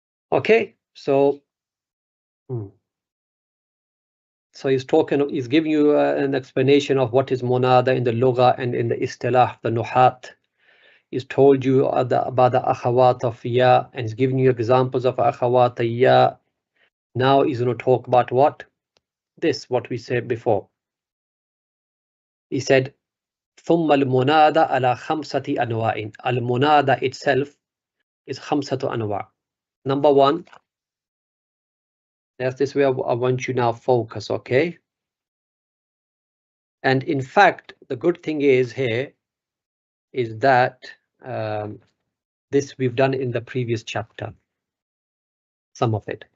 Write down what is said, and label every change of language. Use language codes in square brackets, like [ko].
[en] Okay, so he's giving you an explanation of what is munada in the lugha and in the istilah, the nuhat. He's told you about the akhawat of ya, and he's giving you examples of akhawat ya. Now he's going to talk about what? This, what we said before. He said, [ar] ثم المنادى على خمسة أنواع. [en] Al-munada itself is [ar] خمسة أنواع. [en] Number one, that's this way I want you now focus, okay? And in fact, the good thing is here is that this we've done in the previous chapter, some of it.